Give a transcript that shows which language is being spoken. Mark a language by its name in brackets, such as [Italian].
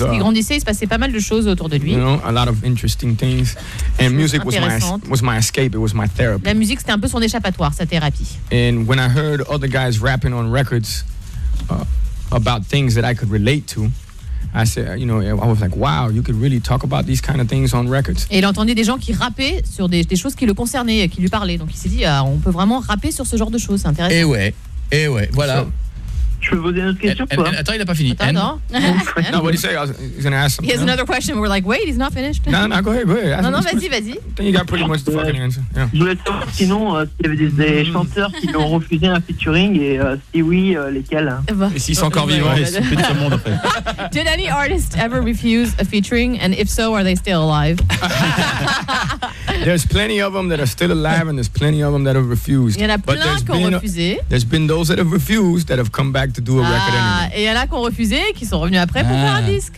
[French] quand il grandissait, il se passait pas mal de choses autour de lui. [English] You know, a lot of interesting things. And music was my escape. It was my therapy. [French] La musique, c'était un peu son échappatoire, sa thérapie. [English] And when I heard other guys rapping on records about things that I could relate to, I said, you know, I was like, wow, you could really talk about these kind of things on records. [French] Et il entendait des gens qui rappaient sur des choses qui le concernaient, qui lui parlaient. Donc il s'est dit, on peut vraiment rapper sur ce genre de choses. C'est intéressant. Et ouais. Voilà. So, je peux vous poser une autre question quoi? Attends, il n'a pas fini. Attends, [English] non. No, what did he say? He's going to ask something. He has another question. We're like, wait, he's not finished. No, no, go ahead. [French] Non, vas-y. [English] Then you got pretty much the fucking answer. Yeah. [French] Je voulais savoir sinon s'il y avait des chanteurs qui ont refusé un featuring et si oui, lesquels hein? Et s'ils sont encore vivants, ils sont plus de ce monde après. [English] Did any artist ever refuse a featuring? And if so, are they still alive? There's plenty of them that are still alive, and there's plenty of them that have refused. [French] Il y en a plein qui ont refusé. [English] There's been those that have refused that have come back to do a record anyway. [French] Et il y en a qui ont refusé, qui sont revenus après pour faire un disque.